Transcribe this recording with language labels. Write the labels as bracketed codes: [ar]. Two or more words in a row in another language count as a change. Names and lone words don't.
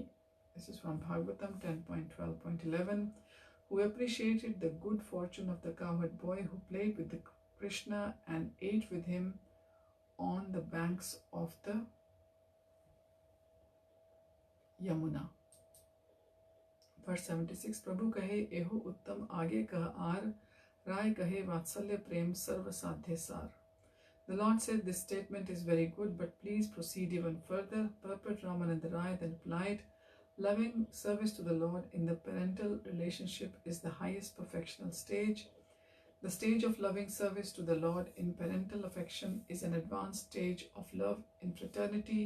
[en] This is from Bhagavatam 10.12.11, who appreciated the good fortune of the cowherd boy who played with the Krishna and ate with him on the banks of the Yamuna. [bn] Verse 76, প্রভু কহে এহো উত্তম আগে কহ আর, রায় কহে বাৎসল্য প্রেম সর্ব সাধে সার. [en] The Lord said, this statement is very good, but please proceed even further. Purport: Rāmānanda Rāya then replied, loving service to the Lord in the parental relationship is the highest perfectional stage. The stage of loving service to the Lord in parental affection is an advanced stage of love in fraternity.